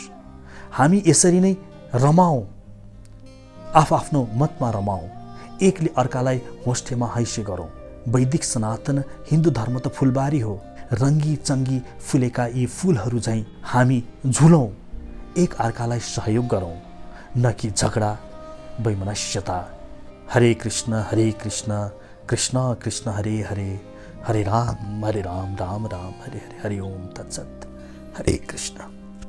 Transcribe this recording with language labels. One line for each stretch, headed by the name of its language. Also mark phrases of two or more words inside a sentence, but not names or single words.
Nepali: हामी यसरी नै रमाऊ, आफ्नो मतमा रमाऊ, एकले अर्कालाई होस्टेमा हैसे गरौँ। वैदिक सनातन हिन्दू धर्म त फुलबारी हो। रङ्गी चङ्गी फुलेका यी फुलहरू झैँ हामी झुलौँ, एक अर्कालाई सहयोग गरौँ, न कि झगडा वैमनस्यता।
Sanskrit: हरे कृष्ण कृष्ण कृष्ण हरे हरे, हरे राम राम राम हरे हरे। हरि ओम तत्सत। हरे कृष्ण।